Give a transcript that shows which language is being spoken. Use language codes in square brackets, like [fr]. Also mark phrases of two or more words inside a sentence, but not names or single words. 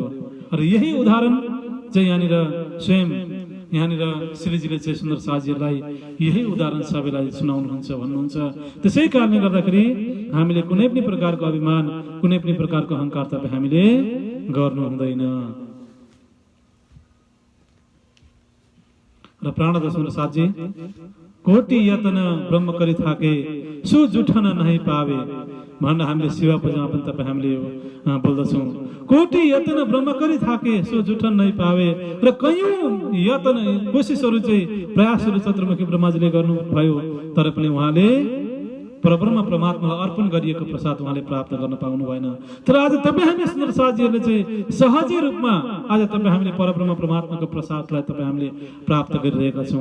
[ne] र यही उदाहरण चाहिँ यहाँनिर स्वयं यहाँनिर श्रीजीले चाहिँ सुन्दर साजीहरूलाई यही उदाहरण सबैलाई सुनाउनुहुन्छ भन्नुहुन्छ। त्यसै कारणले गर्दाखेरि हामीले कुनै पनि प्रकारको अभिमान, कुनै पनि प्रकारको अहंकार तपाईँ हामीले गर्नु हुँदैन। र प्राणदास सुन्दर साजी [awa] कोटि यतन ब्रह्म करी थाके सो जुठन नहीं पावे [ne] भनेर हामीले शिव पूजामा पनि तपाईँ हामीले बोल्दछौँ। [awa] कोटि यतन ब्रह्म करी थाके सो जुठन नहीं पावे [ne] र कयौं यतन कोसिसहरू चाहिँ प्रयासहरू चतुर्मुखी ब्रह्माजीले गर्नुभयो, तर पनि उहाँले परब्रह्म परमात्मालाई अर्पण गरिएको प्रसाद उहाँले प्राप्त गर्न पाउनु भएन। तर आज तपाईँ हामी सुन्दर साजीहरूले चाहिँ सहजै रूपमा आज तपाईँ हामीले परब्रह्म परमात्माको प्रसादलाई तपाईँ हामीले प्राप्त गरिरहेका छौँ।